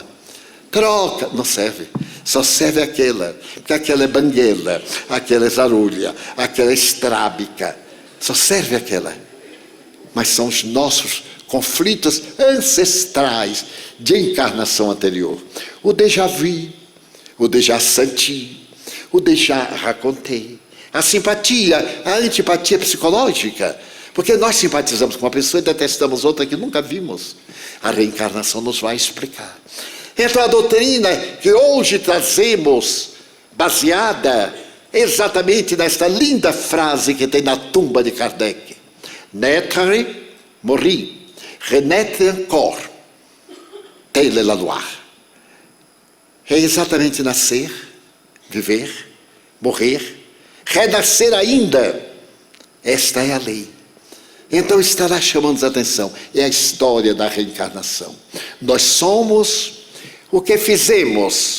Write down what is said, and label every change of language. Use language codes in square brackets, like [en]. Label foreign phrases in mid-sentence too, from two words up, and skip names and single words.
[pt] Troca, não serve. Só serve aquela. Porque aquela é banguela, aquela é zarulha, aquela é estrábica. Só serve aquela. Mas são os nossos conflitos ancestrais de encarnação anterior. [fr] O déjà vu, o déjà senti, o déjà raconté, [pt] A simpatia, a antipatia psicológica. Porque nós simpatizamos com uma pessoa e detestamos outra que nunca vimos. A reencarnação nos vai explicar. Então a doutrina que hoje trazemos, baseada exatamente nesta linda frase que tem na tumba de Kardec. [fr] Naître, mourir, renaître encore, telle la loi. [pt] É exatamente nascer, viver, morrer, renascer ainda. Esta é a lei. Então estará chamando a atenção. É a história da reencarnação. Nós somos o que fizemos.